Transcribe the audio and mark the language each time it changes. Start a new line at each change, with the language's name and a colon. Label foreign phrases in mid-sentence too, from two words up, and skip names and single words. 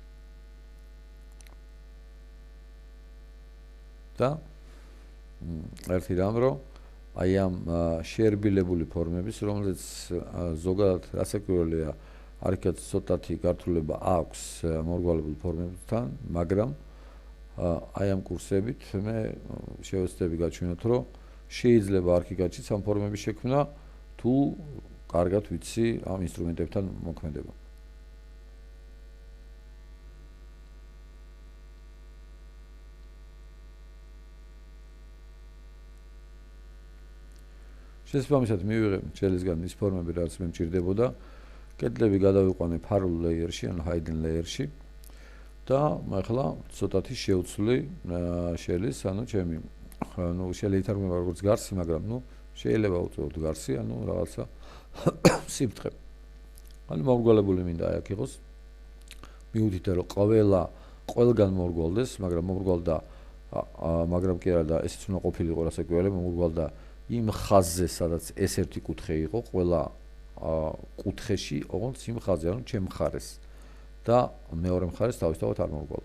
Georgian: და ერთი რამ რომ აი ამ შეერბილებული ფორმების, რომელიც ზოგადად რასაკვირველია, არიქაც ცოტათი გართულება აქვს მორგვალებულ ფორმებთან, მაგრამ აი ამ კურსებით მე შევეცდები გაჩვენოთ, რომ შეიძლება არქიკადშიც ამ ფორმების შექმნა, თუ კარგად ვიცი ამ ინსტრუმენტებთან მოქმედება. შესაბამისად მივიღე შელისგან ის ფორმები, რაც მე მჭირდებოდა. კედლები გადავიყვანე
English: parallel layer-
Georgian: ში, ანუ
English: hidden layer-
Georgian: ში და ახლა ცოტათი შევცვლი შელის, ანუ ჩემი შელი ითარგმნება როგორც გარსი, მაგრამ შეიძლება უწოდოთ გარსი, ანუ რაღაცა სიბრტყე. ანუ მომრგვალებული მინდა აი აქ იყოს. მივუთითე რომ ყველგან მომრგვალდეს, მაგრამ მომრგვალდა, მაგრამ კი არა და ესეც უნდა ყოფილიყო რასაკვირველია, მომრგვალდა იმ ხაზზე, სადაც ეს ერთი კუთხე იყო, ყველა კუთხეში, ოღონდ იმ ხაზზე, ანუ ჩემ მხარეს და მეორე მხარეს თავისთავად არ მომრგვალდა.